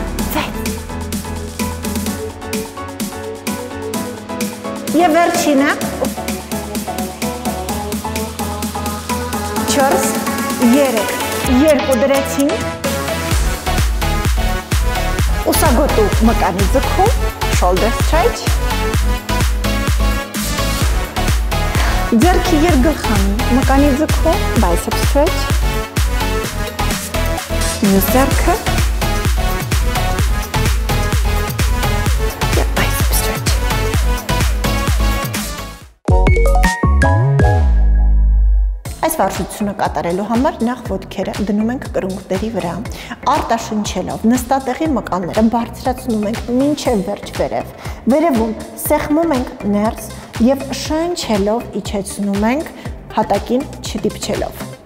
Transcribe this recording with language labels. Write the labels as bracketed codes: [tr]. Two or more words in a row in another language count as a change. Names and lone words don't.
[hy] 6, և վերջինը, 4, 3, երկու դրեցինք, ուսագոտու մկանի ձգում, [en] shoulder stretch, [hy] ձեռքի երգլխանի մկանի ձգում, [en] bicep stretch, [hy] մյուս ձեռքը, և [en] bicep stretch. [hy] Այս վարժությունը կատարելու համար նախ ոտքերը դնում ենք կրունկների վրա, արտաշնչելով նստատեղի մկանները բարձրացնում ենք մինչև վերջ վերև, վերևում սեղմում ենք ներս և շնչելով իջեցնում ենք հատակին չդիպչելով։